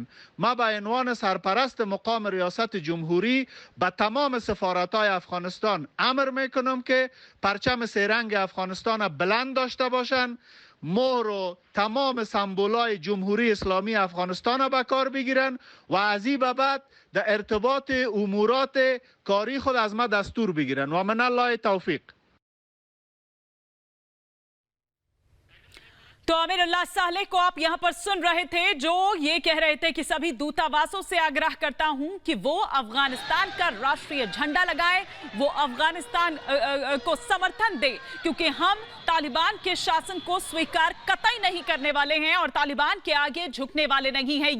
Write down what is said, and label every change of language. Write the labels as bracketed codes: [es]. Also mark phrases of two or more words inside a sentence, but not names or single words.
[fa] ما به عنوان سرپرست مقام ریاست جمهوری به تمام سفارت‌های افغانستان امر میکنم که پرچم سه‌رنگ افغانستان را بلند داشته باشند، مهر و تمام سمبولای جمهوری اسلامی افغانستان را به کار بگیرن و از این به بعد در ارتباط امورات کاری خود از ما دستور بگیرن و [ar] من الله توفیق. [hi] तो अमीरुल्लाह सालेह को आप यहां पर सुन रहे थे, जो ये कह रहे थे कि सभी दूतावासों से आग्रह करता हूं कि वो अफगानिस्तान का राष्ट्रीय झंडा लगाएं, वो अफगानिस्तान को समर्थन दे, क्योंकि हम तालिबान के शासन को स्वीकार कतई नहीं करने वाले हैं और तालिबान के आगे झुकने वाले नहीं हैं।